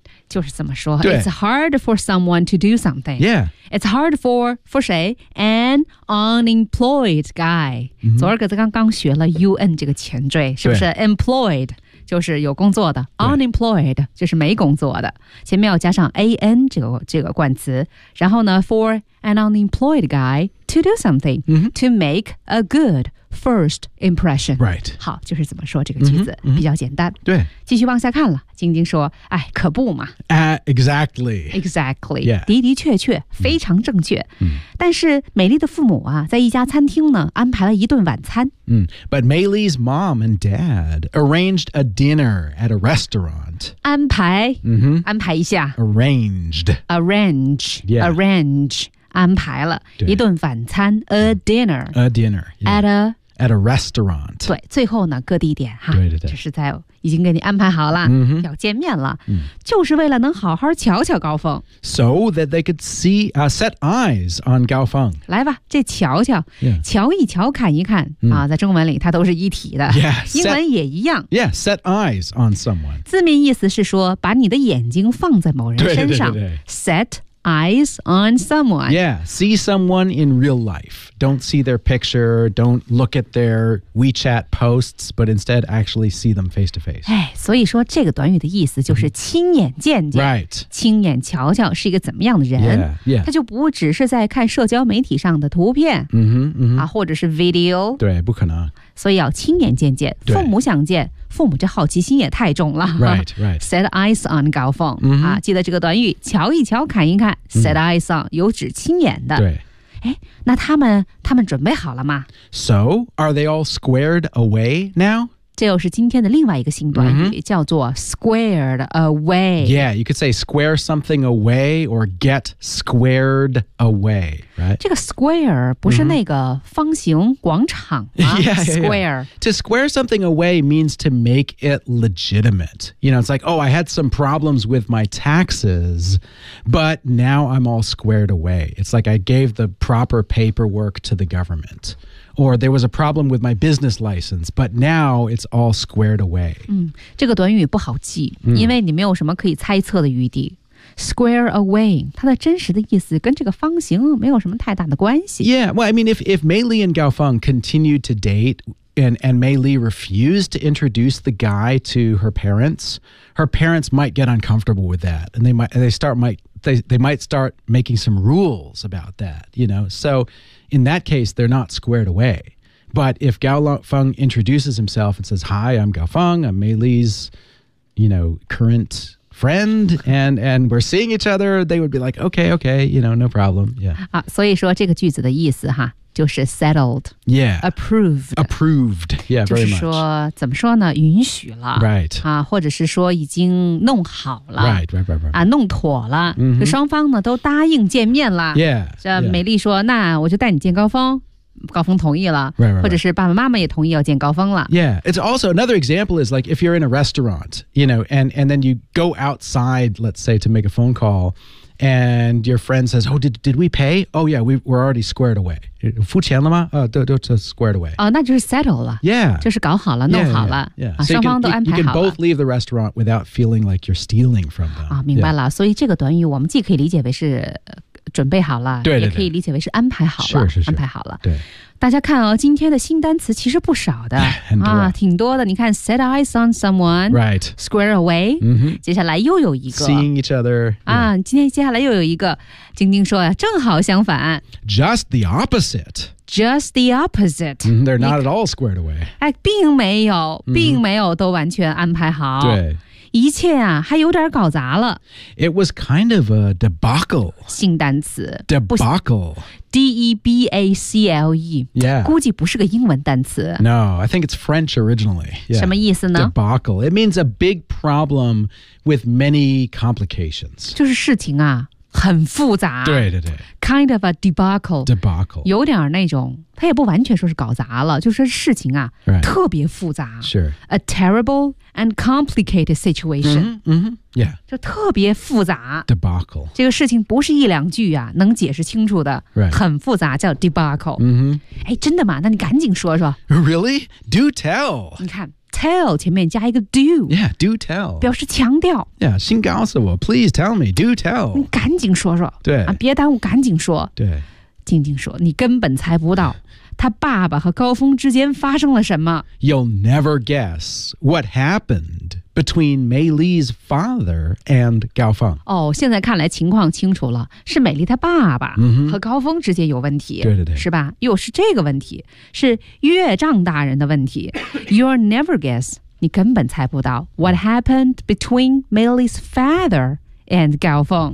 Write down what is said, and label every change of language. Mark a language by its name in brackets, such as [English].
[English] 就是这么说 It's hard for someone to do something、It's hard for 谁 An unemployed guy、 [Chinese] 昨儿个子刚学了 UN 这个前缀是不是 [English] Employed [Chinese] 就是有工作的 [English] Unemployed [Chinese] 就是没工作的前面要加上 AN 这个冠词然后呢 [English] For an unemployed guy to do something、To make a good first impression、 right. [Chinese] 好就是怎么说这个句子、比较简单对继续往下看了晶晶说哎可不嘛、 [English] Exactly、yeah. [Chinese] 的的确确非常正确、但是美丽的父母啊在一家餐厅呢安排了一顿晚餐、 [English] But Maylee's mom and dad arranged a dinner at a restaurant [Chinese] 安排、安排一下 [English] Arranged、yeah. [Chinese] Arrange安排了一顿晚餐 [English] A dinner、 yeah. At a restaurant [Chinese] 对最后呢各地点哈对对对就是在已经给你安排好了、要见面了、就是为了能好好瞧瞧高峰 [English] So that they could see、set eyes on 高峰 [Chinese] 来吧这瞧瞧、瞧一瞧看一看、啊，在中文里它都是一体的 [English] yeah, [Chinese] 英文也一样 [English] Yeah, set eyes on someone [Chinese] 字面意思是说把你的眼睛放在某人身上对对对对 [English] SetEyes on someone. Yeah, see someone in real life. Don't see their picture, don't look at their WeChat posts, but instead actually see them face to face. [Chinese] 所以说这个短语的意思就是亲眼见见、 [English] Right. [Chinese] 亲眼瞧瞧是一个怎么样的人。 [English] Yeah, yeah. [Chinese] 他就不只是在看社交媒体上的图片、或者是 video. 对，不可能。所以要亲眼见见，父母想见。父母这好奇心也太重了 [English] Right, right Set eyes on [Chinese] 高峰、啊、记得这个短语瞧一瞧看一看 Set eyes on 有指亲眼的对那他们准备好了吗 [English] So, are they all squared away now? [Chinese] 这又是今天的另外一个新短语、叫做 squared away [English] Yeah, you could say square something away or get squared away Right? [Chinese] 这个 square 不是那个方形广场吗、square. [English] To square something away means to make it legitimate. You know, it's like, oh, I had some problems with my taxes, but now I'm all squared away. It's like I gave the proper paperwork to the government. Or there was a problem with my business license, but now it's all squared away.、 [Chinese] 这个短语不好记、因为你没有什么可以猜测的余地。 [English] Square away, [Chinese] 它的真实的意思跟这个方形没有什么太大的关系。 [English] Yeah, well, I mean, if Maylee and Gaofeng continued to date and Maylee refused to introduce the guy to her parents might get uncomfortable with that. And they might start making some rules about that, you know. So in that case, they're not squared away. But if Gaofeng introduces himself and says, Hi, I'm Gaofeng, I'm Maylee's, you know, current... friend and we're seeing each other they would be like okay you know no problem yeah、 [Chinese] 啊、所以说这个句子的意思哈就是 settled [English] yeah approved yeah very much [Chinese] 就是说怎么说呢允许了 [English] right、 [Chinese] 啊、或者是说已经弄好了 [English] right、 [Chinese] 啊、弄妥了、 [English] mm-hmm. [Chinese] 就双方呢都答应见面了 [English] yeah [Chinese] 这美丽说、yeah. 那我就带你见高峰高峰同意了 [English] right. [Chinese] 或者是爸爸妈妈也同意要见高峰了 [English] Yeah, it's also another example is like if you're in a restaurant, you know, and then you go outside, let's say, to make a phone call And your friend says, oh, did we pay? Oh, yeah, we're already squared away. [Chinese] 付钱了吗？都 [English] squared away. [Chinese] 哦，那就是 settle 了。 [English] Yeah. [Chinese] 就是搞好了，弄好了。 [English] Yeah. [Chinese] 双方都安排好了。 [English] You can both leave the restaurant without feeling like you're stealing from them. [Chinese] 啊，明白了。所以这个短语我们既可以理解为是准备好了，对对对，也可以理解为是安排好了，是是是，安排好了。对，大家看哦，今天的新单词其实不少的，很多啊，挺多的。你看 ， [English] set eyes on someone， right， square away，、 mm-hmm. [Chinese] 接下来又有一个 [English] seeing each other、 [Chinese] yeah. 啊，今天接下来又有一个，晶晶说呀，正好相反 [English] ，just the opposite。 Just the opposite. Mm, they're not at all squared away. [Chinese] 哎，并没有，并没有都完全安排好。对、mm-hmm. ，一切啊，还有点搞砸了。 [English] It was kind of a debacle. [Chinese] 新单词 [English] debacle. Debacle. Yeah. [Chinese] 估计不是个英文单词。 [English] No, I think it's French originally.、 [Chinese] Yeah. 什么意思呢 [English] ？Debacle. It means a big problem with many complications. [Chinese] 就是事情啊。很复杂，对对对 [English] ，kind of a debacle， debacle， [Chinese] 有点那种，它也不完全说是搞砸了，就是事情啊、 [English] right. [Chinese] 特别复杂 [English] ，sure， a terrible and complicated situation，嗯、mm-hmm. ，yeah， [Chinese] 就特别复杂 [English] ，debacle， [Chinese] 这个事情不是一两句啊能解释清楚的， [English] right. [Chinese] 很复杂，叫 debacle，嗯、mm-hmm. 哎，真的吗？那你赶紧说说 [English] ，really， do tell， [Chinese] 你看。Tell 前面加一个 do. [English] Yeah, do tell. [Chinese] 表示强调。 [English] Yeah, [Chinese] 先告诉我 [English] Please tell me, do tell. [Chinese] 你赶紧说说。对。啊，别耽误，赶紧说。对。静静说，你根本猜不到他爸爸和高峰之间发生了什么。 [English] You'll never guess what happened between Mei Li's father and Gao Feng. [Chinese] 哦，现在看来情况清楚了，是美丽他爸爸和高峰之间有问题。对对对。是吧？又是这个问题，是岳丈大人的问题。 [English] You'll never guess, [Chinese] 你根本猜不到 [English] what happened between Mei Li's father and Gao Feng.